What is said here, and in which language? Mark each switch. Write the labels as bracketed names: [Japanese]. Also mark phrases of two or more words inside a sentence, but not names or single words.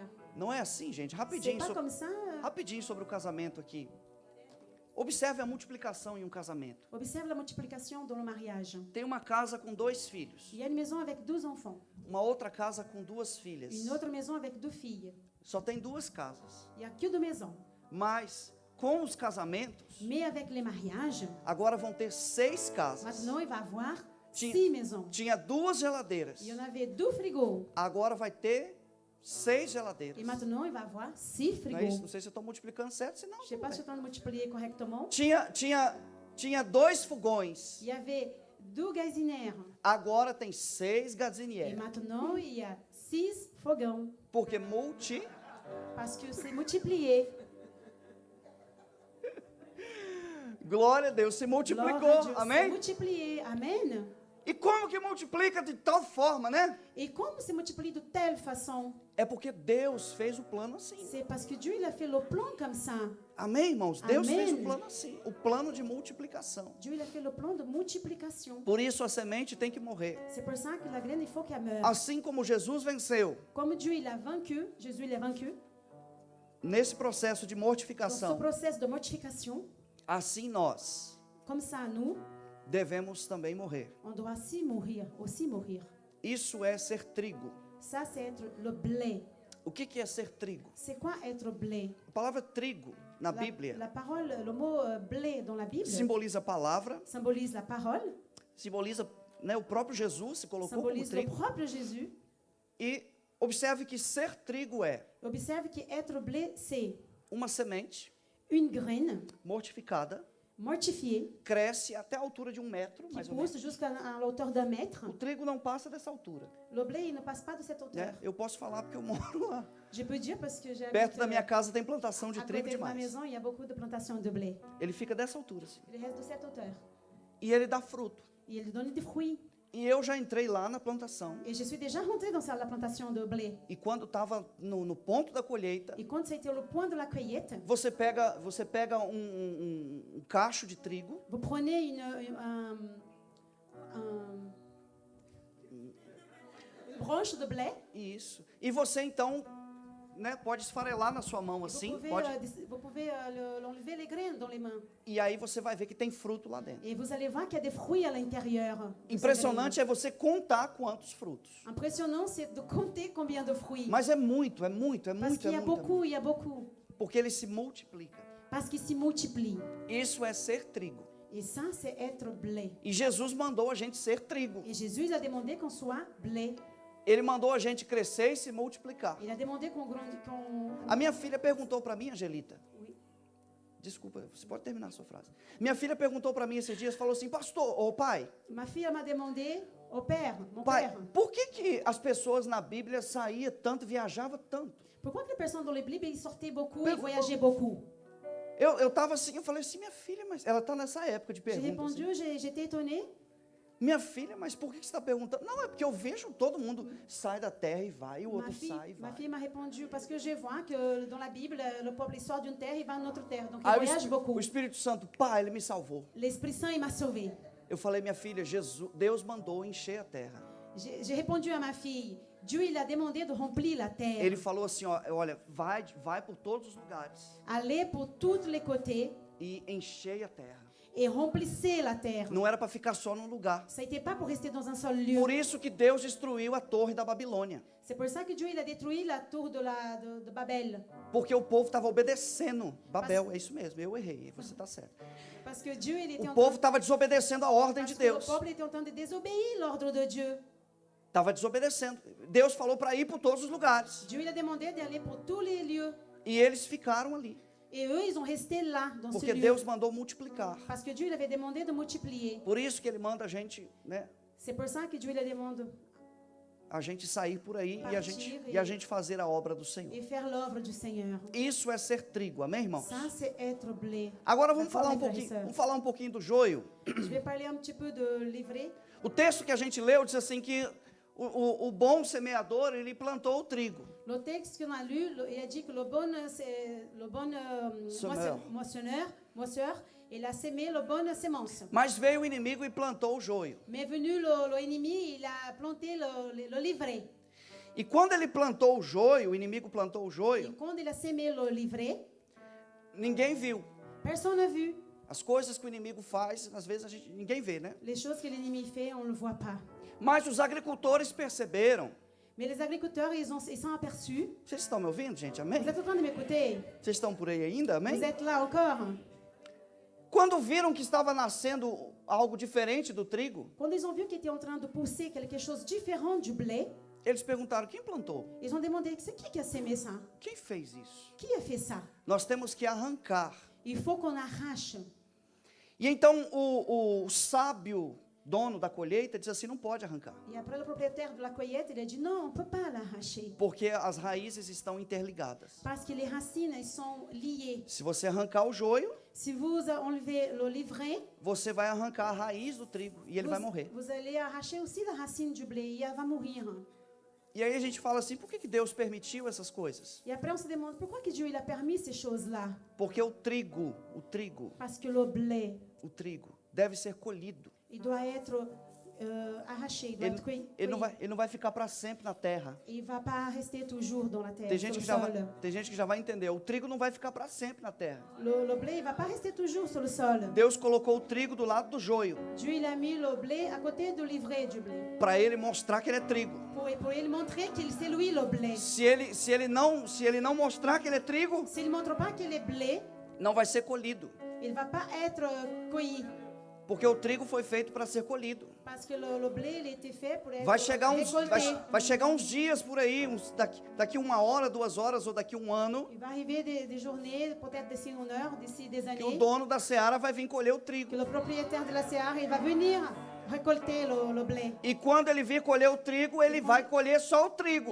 [Portuguese] Não é assim, gente? [French] C'est [Portuguese] Rapidinho, [French] pas comme ça. [Portuguese] rapidinho sobre o casamento aqui. Observe a multiplicação em um casamento. [French] Observe la multiplication dans le mariage. [Portuguese] Tem uma casa com 2 filhos. [French] Il y a une maison avec 12 enfants, [Portuguese] Uma outra casa com 2 filhas. [French] une autre maison avec 2 filles. [Portuguese] Só tem 2 casas. [French] Il n'y a que 2 maisons. [Portuguese] Mas com os casamentos, [French] Mais avec les mariages, [Portuguese] agora vão ter 6 casas. [French] maintenant, il va y avoir [Portuguese] Tinha- [French] 6 maisons. [Portuguese] Tinha 2 geladeiras. [French] Il y en avait 2 frigos. [Portuguese] Agora vai ter 6 geladeiras. [French] Et maintenant, il va y avoir 6 [Portuguese] Não é isso? [French] frigos. [Portuguese] Não sei se eu estou multiplicando certo, senão. [French] Je ne sais pas si je suis en train de multiplier correctement. [Portuguese] Tinha 2 fogões. [French] Il y avait 2 gazinières. [Portuguese] Agora tem 6 [French] Et gazinières. maintenant, il y a 6 fogons. [Portuguese] Porque multi. [French] Parce que c'est multiplié. [Portuguese] Glória a Deus, se [French] Gloire à [Portuguese] multiplicou. [French] Dieu, c'est [Portuguese] Amém? [French] multiplié. Amen. [Portuguese] E como que multiplica de tal forma, né? [French] Et comme c'est multiplié de telle façon, [Portuguese] É porque Deus fez o plano assim. [French] c'est parce que Dieu il a fait le plan comme ça. [Portuguese] Amém, irmãos? Deus Amém. fez o plano assim. O plano de multiplicação. [French] Dieu il a fait le plan de multiplication. [Portuguese] Por isso a semente tem que morrer. [French] C'est pour ça que la graine, il faut qu'elle meure. [Portuguese] Assim como Jesus venceu [French] Comme Dieu il a vaincu, Jésus il a vaincu, [Portuguese] nesse processo de [French] dans ce [Portuguese] mortificação, [French] process de mortification, [Portuguese] assim nós [French] comme ça nous, [Portuguese] devemos também morrer. [French] on doit aussi mourir. [Portuguese] Isso é ser trigo. [French] Ça c'est être le blé. [Portuguese] O que é ser trigo? [French] C'est quoi être blé? [Portuguese] A palavra trigo na Bíblia [French] La parole, le mot blé dans la Bible [Portuguese] simboliza a palavra, [French] symbolise la parole, [Portuguese] simboliza, né, o próprio Jesus se colocou como [French] symbolise le [Portuguese] trigo. [French] propre Jésus. [Portuguese] E observe que ser trigo é [French] Observe que être blé, c'est [Portuguese] uma semente [French] une graine [Portuguese] mortificada, [French] mortifiée [Portuguese] cresce até a altura de 1 metro, [French] qui [Portuguese] mais ou menos. [French] pousse jusqu'à la hauteur d'un mètre. [Portuguese] O trigo não passa dessa altura. [French] Le blé, il ne passe pas de cette hauteur. [Portuguese] Né? Eu posso falar porque eu moro lá. [French] Je peux dire parce que j'ai [Portuguese] Perto da minha casa tem plantação de [French] à [Portuguese] trigo [French] côté de ma [Portuguese] demais. [French] maison, il y a beaucoup de plantations de blé. [Portuguese] Ele fica dessa altura, assim. [French] Il reste de cette hauteur. [Portuguese] E ele dá fruto. [French] Et il donne des fruits. [Portuguese] E eu já entrei lá na plantação. [French] Et je suis déjà rentrée dans la plantation de blé. [Portuguese] E quando estava no ponto da colheita, [French] Et quand c'était le point de la cueillette, [Portuguese] você pega um cacho de trigo, [French] vous prenez une branche de blé. [Portuguese] isso, e você então, né, pode esfarelar na sua mão [French] Vous [Portuguese] assim, [French] pouvez, [Portuguese] pode, [French] vous pouvez l'enlever les graines dans les mains. [Portuguese] e aí você vai ver que tem fruto lá dentro. [French] Et vous allez voir qu'il y a des fruits à l'intérieur. de ces [Portuguese] Impressionante é você contar quantos frutos. [French] graines. Impressionnant, c'est de compter combien de fruits. [Portuguese] Mas é muito, é muito, é [French] Parce [Portuguese] muito, [French] qu'il [Portuguese] é [French] y a [Portuguese] muito. [French] beaucoup, il y a beaucoup. [Portuguese] Porque ele se multiplica. [French] Parce qu'il s'y multiplie. [Portuguese] Isso é ser trigo. [French] Et ça, c'est être blé. [Portuguese] E Jesus mandou a gente ser trigo. [French] Et Jésus il a demandé qu'on soit blé. [Portuguese] Ele mandou a gente crescer e se multiplicar. [French] Il a demandé qu'on grandisse. [Portuguese] A minha filha perguntou para mim, Angelita. [French] Oui. [Portuguese] Desculpa, você pode terminar a sua frase. Minha filha perguntou para mim esses dias, falou assim, pastor, ou pai, [French] Ma fille elle m'a demandé, au père, mon [Portuguese] pai, [French] père, [Portuguese] por que as pessoas na Bíblia saíam tanto, viajavam tanto? [French] pourquoi que les personnes dans les Bibles, ils sortaient beaucoup, Mais ils voyageaient beaucoup? [Portuguese] Eu estava assim, eu falei assim, minha filha, mas ela está nessa época de [French] J'ai [Portuguese] pergunta. [French] répondu, [Portuguese] Assim, [French] j'étais étonnée. [Portuguese] minha filha, mas por que você está perguntando? Não, é porque eu vejo todo mundo sai da terra e vai, e o [French] Ma [Portuguese] outro sai e [French] fille, ma [Portuguese] vai. [French] fille m'a répondu parce que je vois que dans la Bible, le peuple il sort d'une terre, il va à une autre terre. Donc il [Portuguese] Aí [French] voyage beaucoup. [Portuguese] o Espírito Santo, pai, ele me salvou. [French] L'Esprit Saint, il m'a sauvé. [Portuguese] Eu falei, minha filha, Deus mandou encher a terra. [French] J'ai répondu à ma fille, Dieu il a demandé de remplir la terre. [Portuguese] Ele falou assim, ó, olha, vai por todos os lugares [French] Allez pour tous les côtés [Portuguese] e enchei a terra. [French] et remplissez la terre. [Portuguese] Não era para ficar só num lugar. [French] Ça n'était pas pour rester dans un seul lieu. [Portuguese] Por isso que Deus destruiu a torre da Babilônia. [French] C'est pour ça que Dieu il a détruit la tour de Babel. [Portuguese] Porque o povo estava obedecendo. Babel, é isso mesmo, eu errei, você está certo. [French] Parce que Dieu il était [Portuguese] O [French] en [Portuguese] povo [French] train, [Portuguese] estava desobedecendo a ordem [French] parce [Portuguese] de [French] que le [Portuguese] Deus. [French] peuple était en train de désobéir l'ordre de Dieu. [Portuguese] Estava desobedecendo. Deus falou para ir por todos os lugares. [French] Dieu il a demandé d'aller pour tous les lieux. [Portuguese] E eles ficaram ali. [French] Et eux, ils ont resté là, dans ce [Portuguese] Porque [French] lieu. [Portuguese] Deus mandou multiplicar. [French] Parce que Dieu il avait demandé de multiplier. [Portuguese] Por isso que Ele manda a gente, né, [French] C'est pour ça que Dieu il a demandé [Portuguese] a gente sair por aí [French] Partir [Portuguese] e a gente fazer a obra do Senhor. [French] et faire l'œuvre du Seigneur. [Portuguese] Isso é ser trigo, amém, irmãos? [French] Ça, c'est être blé. [Portuguese] Agora vamos [French] D'accord, [Portuguese] falar [French] mes frères et sœurs. [Portuguese] vamos falar um pouquinho do joio. [French] Je vais parler un petit peu de l'ivraie. [Portuguese] O texto que a gente leu diz assim que o bom semeador, ele plantou o trigo. [French] Le texte qu'on a lu, il a dit que le bon Semeur. moisseur, il a sémé la bonne semence. [Portuguese] Mas veio o inimigo e plantou o joio. [French] Mais venu l'ennemi, il a planté le livret. [Portuguese] E quando ele plantou o joio, o inimigo plantou o [French] Et [Portuguese] joio, [French] quand il a sémé le livret, [Portuguese] ninguém viu. [French] personne n'a vu. [Portuguese] As coisas que o inimigo faz, às vezes ninguém vê, né? [French] Les choses que l'ennemi fait, on ne le voit pas. [Portuguese] Mas os agricultores perceberam. [French] Mais les agriculteurs, ils sont aperçus. [Portuguese] Vocês estão me ouvindo, gente? Amém? [French] Vous êtes en train de m'écouter? [Portuguese] Vocês estão por aí ainda? Amém? [French] Vous êtes là encore? [Portuguese] Quando viram que estava nascendo algo diferente do trigo, [French] Quand ils ont vu qu'il était en train de pousser quelque chose de différent du blé, [Portuguese] eles perguntaram: quem plantou? [French] ils ont demandé, c'est qui a sémé ça? [Portuguese] Quem fez isso? [French] Qui a fait ça? [Portuguese] Nós temos que arrancar. [French] Il faut qu'on arrache. [Portuguese] E então o sábio dono da colheita diz assim: não pode arrancar, [French] Et après, le propriétaire de la cueillette, il a dit, non, on ne peut pas l'arracher. [Portuguese] porque as raízes estão interligadas. [French] Parce que les racines, elles sont liées. [Portuguese] Se você arrancar o joio, [French] Si vous enlevez le livret, [Portuguese] você vai arrancar a raiz do trigo e ele vai morrer. [French] vous allez arracher aussi la racine du blé et elle va mourir. [Portuguese] E aí a gente fala assim: por que Deus permitiu essas coisas? [French] Et après, on se demande, pourquoi que Dieu il a permis ces choses-là? [Portuguese] Porque o trigo [French] Parce que le blé, [Portuguese] deve ser colhido. [French] il doit être arraché, il doit être cueilli. [Portuguese] Ele não vai ficar para sempre na terra. [French] Il ne va pas rester toujours dans la terre, [Portuguese] Tem [French] sur [Portuguese] gente, [French] le [Portuguese] que já [French] sol. [Portuguese] tem gente que já vai entender. O trigo não vai ficar para sempre na terra. [French] Le blé, il ne va pas rester toujours sur le sol. [Portuguese] Deus colocou o trigo do lado do joio, [French] Dieu, il a mis le blé à côté du livret du blé. [Portuguese] para ele mostrar que ele é trigo. [French] Pour lui montrer qu'il c'est lui le blé. [Portuguese] Se ele não mostrar que ele é trigo, [French] S'il ne montre pas qu'il est blé, [Portuguese] não vai ser colhido. [French] il ne va pas être cueilli. [Portuguese] Porque o trigo foi feito para ser colhido. [French] Parce que le blé, il a été fait pour être [Portuguese] Vai chegar [French] récolté. [Portuguese] vai chegar uns dias por aí, daqui 1 hora, 2 horas ou daqui 1 ano, [French] Il va arriver des journées, peut-être d'ici 1 heure, d'ici des [Portuguese] que o [French] années, [Portuguese] dono da seara vai vir colher o [French] que [Portuguese] trigo. [French] le propriétaire de la Seara, il va venir récolter le blé. [Portuguese] E quando ele vir colher o trigo, ele vai colher só o trigo.